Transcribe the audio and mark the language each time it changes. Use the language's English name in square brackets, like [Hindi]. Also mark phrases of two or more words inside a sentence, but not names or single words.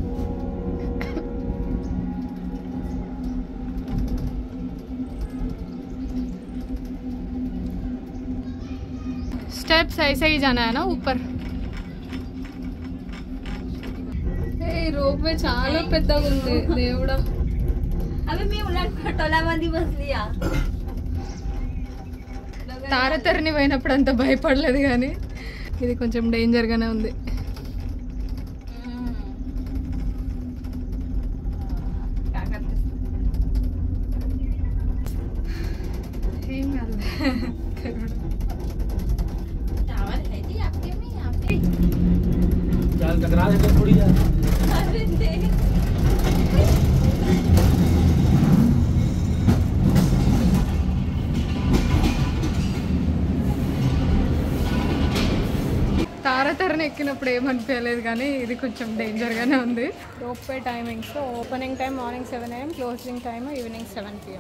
[Hindi] स्टेप्स ऐसे ही जाना है ना ऊपर. [Telugu] रोपवे చాలా పెద్దగా ఉంది దేవుడా. [Marathi] अभी मी उलट टोलामध्ये बसली या. [Telugu] తారతరిని పోయినప్పుడు అంత భయపడలేదు కానీ ఇది కొంచెం డేంజర్గానే ఉంది. ఏం కాదు. [Hindi] चाल टकरा दे थोड़ी यार. अरे देख [Telugu] తారతరిని ఎక్కినప్పుడు ఏమనిపించలేదు కానీ ఇది కొంచెం డేంజర్గానే ఉంది. [English] Ropeway timings opening time morning 7 AM, closing time evening 7 PM.